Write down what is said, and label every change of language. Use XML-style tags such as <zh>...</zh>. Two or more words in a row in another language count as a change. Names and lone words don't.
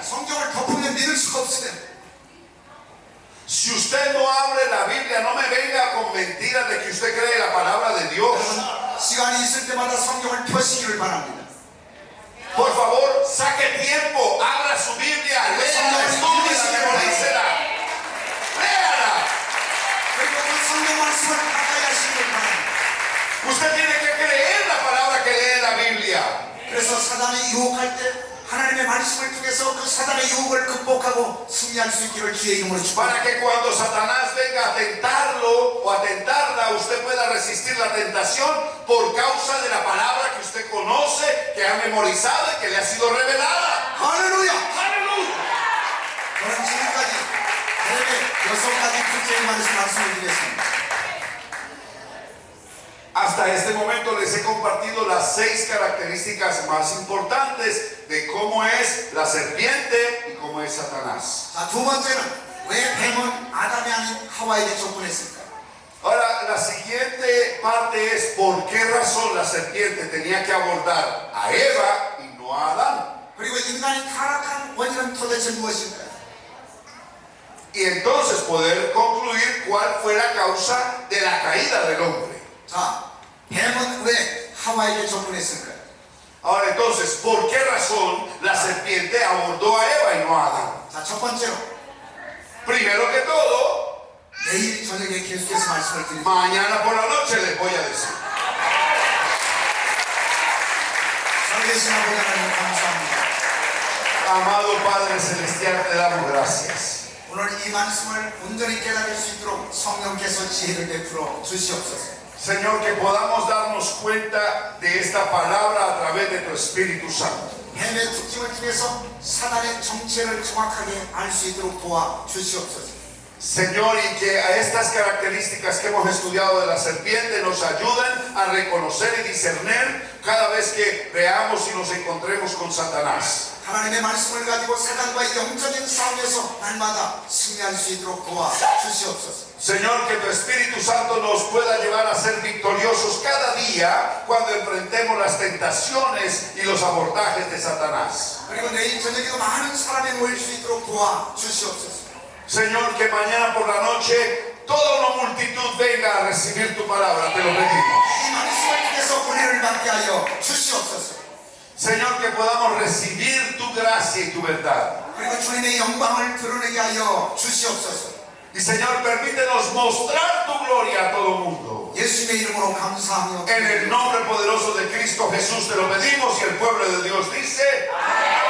<ko>성경을 덮으면 믿을 수가 없어요.</ko> <es>Si usted no abre la Biblia, no me venga con mentiras de que usted cree la palabra de Dios.</es> <ko>여러분 시간이 있을 때마다 성경을 펴시기를 바랍니다.</ko> <es>Por favor, saque tiempo, abra su Biblia, léala, estúdiela, memorícela. Léala.</es> <ko>그리고 그 성경 말씀을 가까이 하시기를 바랍니다.</ko> <es>Usted tiene que creer la palabra que lee en la Biblia.</es> <ko>그래서 사단이 유혹할 때 하나님의 말씀을 통해서 그 사단의 유혹을 극복하고 승리할 수 있기를 주의 이름으로</ko> <es>Para</es> <ko>축복합니다.</ko> <es>que cuando Satanás venga a tentarlo o a tentarla, usted pueda resistir la tentación por causa de la palabra que usted conoce, que ha memorizado y que le ha sido revelada.</es> <ko>할렐루야!</ko> <es>¡Aleluya!</es> <ko>저는 지금까지 대략 6가지 특징을 말씀을 드렸습니다.</ko> <es>Hasta este momento les he compartido las 6 características más importantes de cómo es la serpiente y cómo es Satanás.</es> <ko>자, 두 번째는 왜 뱀은 아담이 아닌 하와에게 접근했을까?</ko> <es>Ahora, la siguiente parte es por qué razón la serpiente tenía que abordar a Eva y no a Adán.</es> <ko>그리고 인간이 타락한 원인은 도대체 무엇일까요?</ko> <es>Y entonces poder concluir cuál fue la causa de la caída del hombre.</es> <ko>자, 뱀은 왜 하와에게 접근했을까요?</ko> <es>Ahora entonces, ¿por qué razón la serpiente abordó a Eva y no a Adán?</es> <ko>자, 첫 번째로</ko> <es>Primero que todo,</es> <ko>내일 저녁에 계속해서 말씀을 드립니다.</ko> <es>mañana por la noche les voy a decir.</es> <ko>살아계신 아버지 하나님 감사합니다.</ko> <es>Amado Padre Celestial, te damos gracias.</es> <ko>오늘 이 말씀을 온전히 깨달을 수 있도록 성령께서 지혜를 베풀어 주시옵소서.</ko> <es>Señor, que podamos darnos cuenta de esta palabra a través de tu Espíritu Santo.</es> <ko>뱀의 특징을 통해서 사단의 정체를 정확하게 알 수 있도록 도와 주시옵소서.</ko> <es>Señor, y que a estas características que hemos estudiado de la serpiente nos ayuden a reconocer y discernir cada vez que veamos y nos encontremos con Satanás.</es> <ko>하나님의 말씀을 가지고 사단과의 영적인 싸움에서 날마다 승리할 수 있도록 도와 주시옵소서.</ko> <es>Señor, que tu Espíritu Santo nos pueda llevar a ser victoriosos cada día cuando enfrentemos las tentaciones y los abordajes de Satanás.</es> <ko>그리고 내일 저녁에도 많은 사람이 모일 수 있도록 도와 주시옵소서.</ko> <es>Señor, que mañana por la noche toda una multitud venga a recibir tu palabra, te lo pedimos.</es> <ko>이 말씀을 통해서 은혜를 받게 하여 주시옵소서.</ko> <es>Señor, que podamos recibir tu gracia y tu verdad.</es> <ko>그리고 주님의 영광을 드러내게 하여 주시옵소서.</ko> <es>Y Señor, permítenos mostrar tu gloria a todo el mundo.</es> <ko>예수님의 이름으로 감사하며</ko> <es>En el nombre poderoso de Cristo Jesús te lo pedimos y el pueblo de Dios dice...</es>